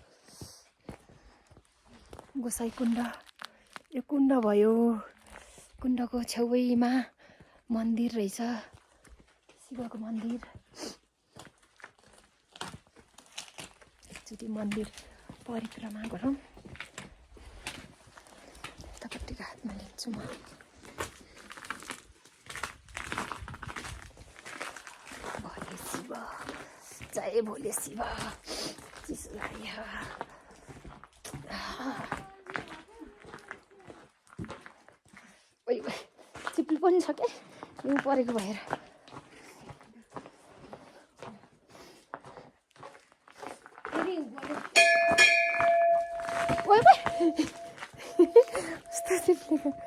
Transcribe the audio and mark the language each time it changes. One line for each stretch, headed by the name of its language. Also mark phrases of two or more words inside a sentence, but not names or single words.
Nepali: गोसाइकुण्ड यो कुण्ड भयो कुण्डको छेउमा मन्दिर रहेछ शिवको मन्दिर एकचोटि मन्दिर परिक्रमा गरौँ यतापट्टिको हातमा लिन्छु म भोले शिव जय भोले शिव चिसो लाग्यो चिप्ली पनि छ क्या हिउँ परेको भएर कस्तो चिप्लेको